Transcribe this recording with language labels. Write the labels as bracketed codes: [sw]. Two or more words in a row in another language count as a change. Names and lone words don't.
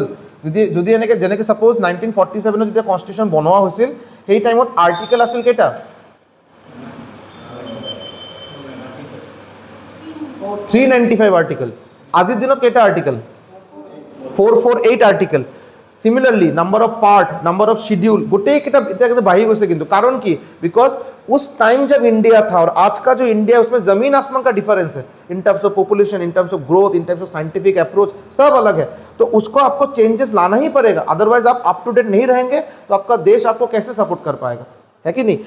[as] যদি এনেকৈ যেনেকৈ ছাপ'জ 1947 যেতিয়া কনষ্টিটিউশ্যন বনোৱা হৈছিল সেই টাইমত আৰ্টিকেল আছিল কেইটা? 395 আৰ্টিকেল। আজিৰ দিনত কেইটা আৰ্টিকেল? 448 আৰ্টিকেল। [en] similarly number of part, number of schedule [hi] गोटे बढ़ी गई किंतु कारण की बिकॉज उस टाइम जब इंडिया था और आज का जो इंडिया है उसमें जमीन आसमान का डिफरेंस है [en] in terms of population, in terms of growth, in terms of scientific approach, [hi] सब अलग है। तो उसको आपको चेंजेस लाना ही पड़ेगा, अदरवाइज आप [en] up to date [hi] नहीं रहेंगे तो आपका देश आपको कैसे सपोर्ट कर पाएगा, है कि नहीं?